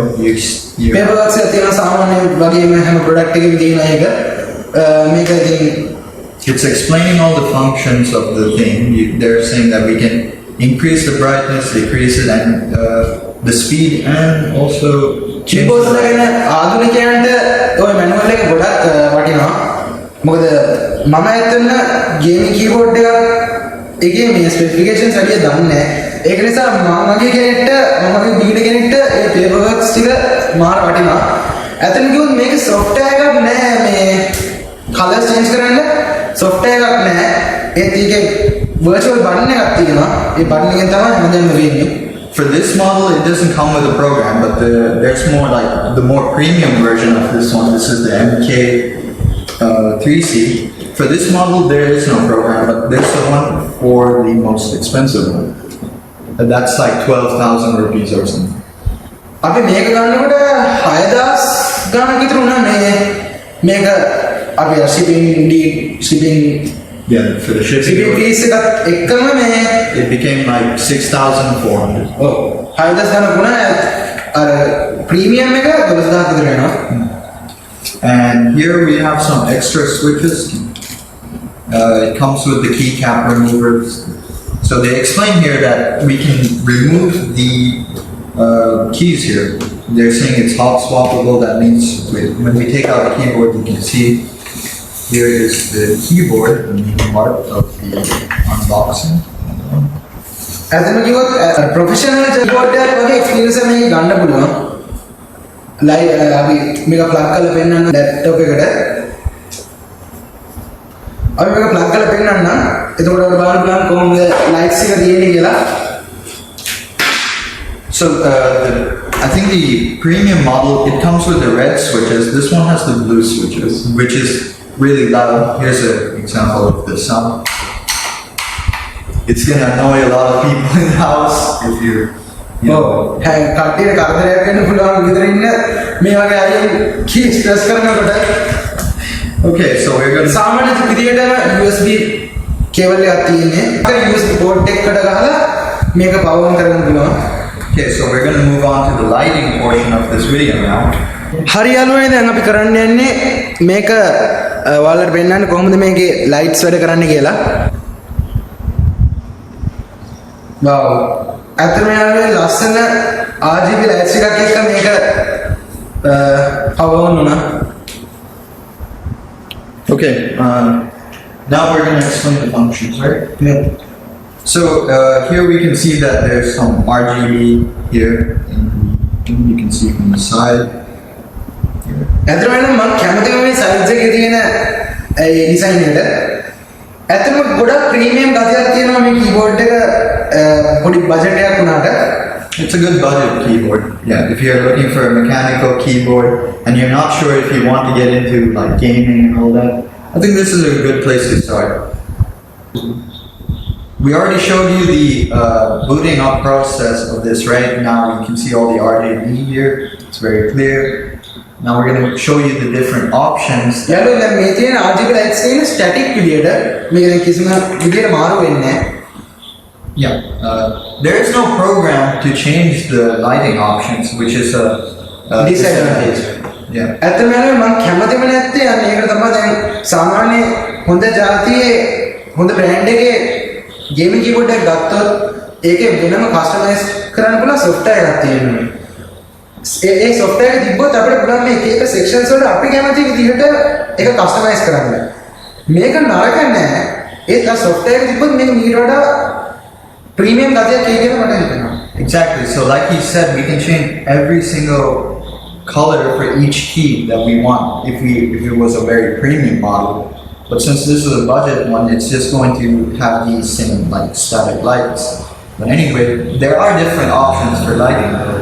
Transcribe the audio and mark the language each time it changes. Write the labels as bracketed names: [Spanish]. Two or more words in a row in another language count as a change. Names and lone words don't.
[English] Paperworks product it's explaining all the functions of the thing. They're saying that we can increase the brightness, decrease it, and the speed, and also [Sinhala] keyboards මොකද මම ඇත්තටම ගේමින් කීබෝඩ් එකේ මේ ස්පෙસિෆිකේෂන්ස් හරිය දන්නේ නැහැ. ඒක නිසා මගේ කෙනෙක්ට මගේ බීඩ කෙනෙක්ට ඒ පේපර්වර්ක්ස් ටික මාර වටිනවා. ඇත්තටම කිව්වොත් මේක software එකක් නැහැ මේ කලර්ස් චේන්ජ් කරන්න software එකක් නැහැ. ඒත් ඒකේ [English] virtual button [Sinhala] එකක් තියෙනවා. ඒ button එකෙන් තමයි හැමදේම වෙන්නේ. [English] For this model, it doesn't come with a program, but there's more like the more premium version of this one. This is the MK3C. For this model, there is no program, but there's the one for the most expensive one. That's like 12,000 rupees or something. [Sinhala] අපි මේක ගන්නකොට 6000 ගානක් විතර වුණා මේක අපි shipping [English] Yeah, for the shipping [Sinhala] fees එකත් එක්කම [English] it became like 6,400. [Sinhala] ඔව් 6000 ගානක් වුණා අර ප්‍රීමියම් එක 12000 විතර වෙනවා. [English] And here we have some extra switches. It comes with the keycap removers. So they explain here that we can remove the keys here. They're saying it's hot swappable. That means when we take out the keyboard, you can see here is the keyboard, the main part of the unboxing. [Sinhala] ඇතම කිව්වොත් ප්‍රොෆෙෂනල් කීබෝඩ් එකක් වගේ එක්ස්පීරියන්ස් එකක් මේක ගන්න පුළුවන්. අපි මේක ප්ලග් කරලා පෙන්නන්න ලැප්ටොප් එකට. අපි මේක ප්ලග් කරලා පෙන්නන්න. එතකොට ඔයාලා බලන්න පුළුවන් කොහොමද ලයිට්ස් එක තියෙන්නේ කියලා. [English] So I think the premium model, it comes with the red switches. This one has the blue switches, which is really loud. Here's an example of the sound. It's gonna annoy a lot of people in the house if you're, you know. [Sinhala] කට්ටියට කරදරයක් වෙන්න පුළුවන් විතර ඉන්න මේ වගේ අයින් කීස් ප්‍රෙස් කරනකොට. [English] Okay, so we're gonna. [Sinhala] සාමාන්‍ය විදිහටම USB කේබල් එකක් තියෙන්නේ. ඒක [English] USB port [Sinhala] එකකට ගහලා මේක පවර් ඔන් කරගන්න පුළුවන්. [English] Okay, so we're gonna move on to the lighting portion of this video now. [Sinhala] හරි යාළුවනේ දැන් අපි කරන්න යන්නේ මේක ඔයාලට පෙන්නන්න කොහොමද මේකේ ලයිට්ස් වැඩ කරන්න කියලා. [English] wow. [Sinhala] ඇත්තටම යාළුවනේ ලස්සන RGB ලයිට්ස් එකක් එක්ක මේක පවර් ඔන් වුණා. [English] Okay, now we're gonna explain the functions, right? Yeah. So here we can see that there's some RGB here, and you can see from the side. [Sinhala] ඇත්තටම මම කැමතිම මේ සයිඩ්ස් එකේ තියෙන ඒ ඩිසයින් එකට. ඇත්තටම ගොඩක් ප්‍රීමියම් ගතියක් තියෙනවා මේ කීබෝඩ් එක පොඩි බජට් එකක් වුණාට. [English] It's a good budget keyboard. Yeah, if you're looking for a mechanical keyboard and you're not sure if you want to get into like gaming and all that, I think this is a good place to start. We already showed you the booting up process of this, right? Now you can see all the RGB here. It's very clear. Now we're going to show you the different options. [Sinhala] යාළුවෝ දැන් මේ තියෙන [English] RGB lights [Sinhala] තියෙන static විදියට මේක දැන් කිසිම විදියට මාරු වෙන්නේ නැහැ. [English] Yeah, there is no program to change the lighting options, which is a disadvantage. Yeah. [Sinhala] ඇත්තටම යාළුවෝ මම කැමතිම නැත්තේ අන්න ඒකට තමයි දැන් සාමාන්‍ය හොඳ જાතියේ හොඳ බ්‍රෑන්ඩ් එකේ ගේමින් කීබෝඩ් එකක් ගත්තොත් ඒකේ වෙනම කස්ටමයිස් කරන්න පුළුවන් software එකක් තියෙනවා. ඒ software එක තිබ්බොත් අපිට පුළුවන් මේ එක එක sections වල අපි කැමති විදිහට ඒක කස්ටමයිස් කරන්න. මේක නරක නෑ. ඒත් ආ software එක තිබ්බොත් මේක මීට වඩා premium ගතියක් එයි කියලා මට හිතෙනවා. [English] Exactly. So like he said, we can change every single color for each key that we want if it was a very premium model. But since this is a budget one, it's just going to have these same like static lights. But anyway, there are different options for lighting though.